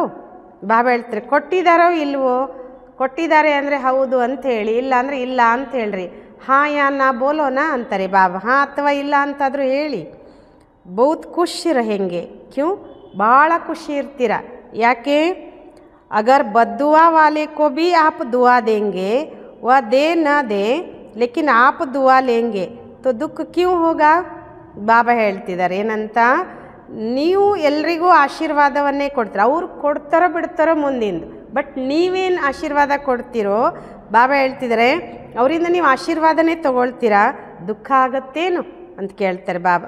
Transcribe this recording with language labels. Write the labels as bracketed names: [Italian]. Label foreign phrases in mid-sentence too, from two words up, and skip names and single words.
[Kannada] ಬಾಬಾ ಹೇಳ್ತಾರೆ ಕೊಟ್ಟಿದ್ದಾರೋ ಇಲ್ವೋ? ಕೊಟ್ಟಿದ್ದಾರೆ ಅಂದರೆ ಹೌದು ಅಂತ ಹೇಳಿ, ಇಲ್ಲ ಅಂದರೆ ಇಲ್ಲ ಅಂತ ಹೇಳ್ರಿ. [Hindi] हाँ या ना बोलोना [Kannada] ಅಂತಾರೆ ಬಾಬಾ. ಹಾಂ ಅಥವಾ ಇಲ್ಲ ಅಂತಾದರೂ ಹೇಳಿ. [Hindi] बहुत खुशी रहेंगे. क्यूँ? [Kannada] ಭಾಳ ಖುಷಿ ಇರ್ತೀರ. ಯಾಕೆ? [Hindi] अगर बद्दुआ वाले को भी आप दुआ देंगे, वह दे न दे लेकिन आप दुआ लेंगे तो दुख क्यों होगा? [Kannada] ಬಾಬಾ ಹೇಳ್ತಿದ್ದಾರೆ ಏನಂತ, ನೀವು ಎಲ್ರಿಗೂ ಆಶೀರ್ವಾದವನ್ನೇ ಕೊಡ್ತೀರ. ಅವ್ರು ಕೊಡ್ತಾರೋ ಬಿಡ್ತಾರೋ ಮುಂದಿಂದು, ಬಟ್ ನೀವೇನು ಆಶೀರ್ವಾದ ಕೊಡ್ತೀರೋ ಬಾಬಾ ಹೇಳ್ತಿದ್ದಾರೆ ಅವರಿಂದ ನೀವು ಆಶೀರ್ವಾದನೇ ತಗೊಳ್ತೀರಾ, ದುಃಖ ಆಗತ್ತೇನು ಅಂತ ಕೇಳ್ತಾರೆ ಬಾಬಾ.